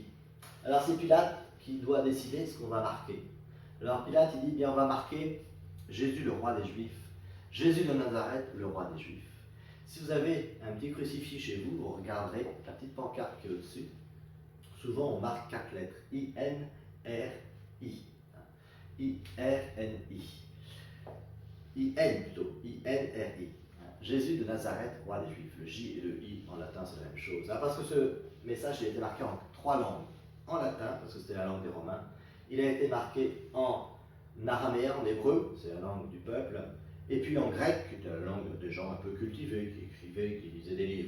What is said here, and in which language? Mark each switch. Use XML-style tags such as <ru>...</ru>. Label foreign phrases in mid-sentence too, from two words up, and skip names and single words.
<fr>Alors, c'est Pilate qui doit décider ce qu'on va marquer. Alors Pilate, il dit, bien on va marquer Jésus le roi des Juifs, Jésus de Nazareth le roi des Juifs. Si vous avez un petit crucifix chez vous, vous regarderez la petite pancarte qui est au-dessus. Souvent on marque 4 lettres, I-N-R-I. I-R-N-I. I-N plutôt, I-N-R-I. Jésus de Nazareth, roi des Juifs. Le J et le I en latin, c'est la même chose. Parce que ce message il a été marqué en 3 langues. En latin, parce que c'était la langue des Romains. Il a été marqué en araméen, en hébreu, c'est la langue du peuple, et puis en grec, qui était la langue des gens un peu cultivés, qui écrivaient, qui lisaient des livres.</fr>